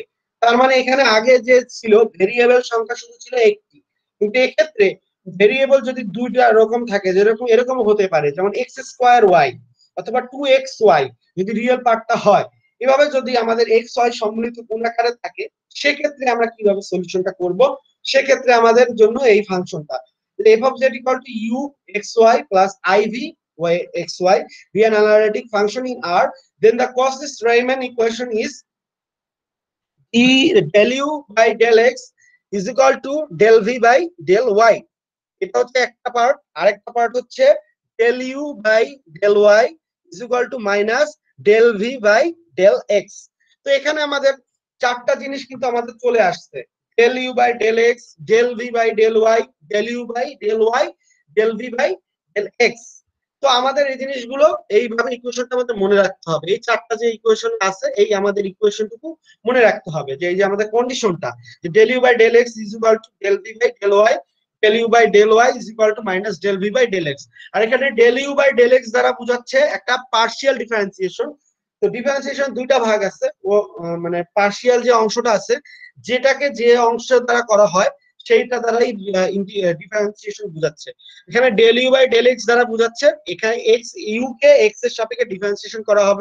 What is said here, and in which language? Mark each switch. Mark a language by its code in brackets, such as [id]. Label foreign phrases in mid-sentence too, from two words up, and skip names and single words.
[bn] তার মানে এখানে আগে যে ছিল ভেরিয়েবল সংখ্যা শুধু ছিল একটি, কিন্তু এক্ষেত্রে ভেরিয়েবল যদি দুইটা রকম থাকে, যেরকম এরকম হতে পারে, যেমন [en] x square y [bn] অথবা 2xy যদি রিয়েল পার্টটা হয়, এভাবে যদি আমাদের এক্স ওয়াই সম্মিলিত গুণাকারে থাকে, সেক্ষেত্রে আমরা কিভাবে সলিউশনটা করব, সেক্ষেত্রে আমাদের জন্য এই ফাংশনটা [en] f of z equal to u xy plus iv y xy be an analytic function in R, then the Cauchy-Riemann equation is del u by del x is equal to del v by del y। [bn] এটা হচ্ছে একটা পার্ট। আরেকটা পার্ট হচ্ছে [en] del u by del y is equal to minus del v by del x। [bn] তো এখানে আমাদের চারটা জিনিস কিন্তু আমাদের চলে আসছে, [en] del u by del x, del v by del y, del u by del y, del v by del x। [bn] তো আমাদের এই জিনিসগুলো এইভাবে ইকুয়েশনটা আমাদের মনে রাখতে হবে। এই চারটা যে ইকুয়েশন আছে, এই আমাদের ইকুয়েশনটুকু মনে রাখতে হবে, যে এই যে আমাদের কন্ডিশনটা, যে [en] del u by del x is equal to del v by del y, del u by del y is equal to minus del v by del x। [bn] আর এখানে [en] del u by del x [bn] দ্বারা বোঝাচ্ছে একটা পার্শিয়াল ডিফারেন্সিয়েশন, তো ডিফারেন্সিয়েশন দুইটা ভাগ আছে, ও মানে পার্শিয়াল যে অংশটা আছে, যেটাকে যে অংশ দ্বারা করা হয় সেইটা দ্বারাই ডিফারেন্সিয়েশন বোঝাচ্ছে। এখানে [en] del u by del x [bn] দ্বারা বোঝাচ্ছে, এখানে এক্স ইউ কে এক্স এর সাপেক্ষে ডিফারেন্সিয়েশন করা হবে।